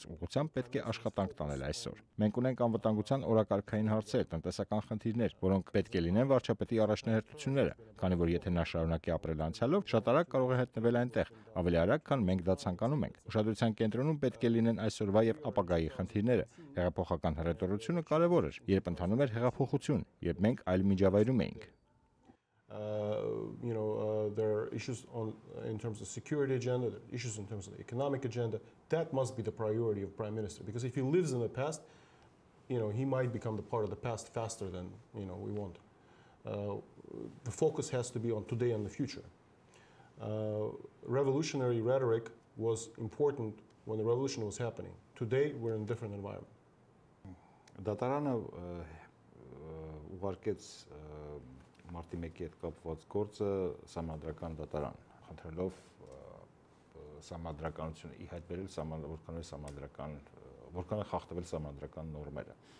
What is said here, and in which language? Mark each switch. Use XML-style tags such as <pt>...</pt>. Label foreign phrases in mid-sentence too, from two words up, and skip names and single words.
<hy>ուղղությամբ պետք է աշխատանք տանել այսօր։ Մենք ունենք անվտանգության օրակարգային հարցեր, տնտեսական խնդիրներ, որոնք պետք է լինեն վարչապետի առաջնահերթությունները, քանի որ եթե նա շարունակի ապրել անցյալով, շատ արագ կարող է հետնվել այնտեղ, ավելի արագ, քան մենք դա ցանկանում ենք։ Ուշադրության կենտրոնում պետք է լինեն այսօրվա եւ ապագայի խնդիրները։ Հեղափոխական հռետորությունը կարեւոր էր, երբ ընթանում էր հեղափոխություն, երբ մենք այլ միջավայրում էինք։</hy> <en>There are issues in terms of security agenda, there are issues in terms of the economic agenda. That must be the priority of Prime Minister, because if he lives in the past, he might become the part of the past faster than we want. The focus has to be on today and the future. Revolutionary rhetoric was important when the revolution was happening. Today we're in a different environment.</en> <hy>Դատարանը ուղարկեց մարտի 1-ի հետ կապված գործը համադրական դատարան, խնդրելով համադրականությունը ի հայտ բերել որքան է խախտվել համադրական նորմերը։</hy>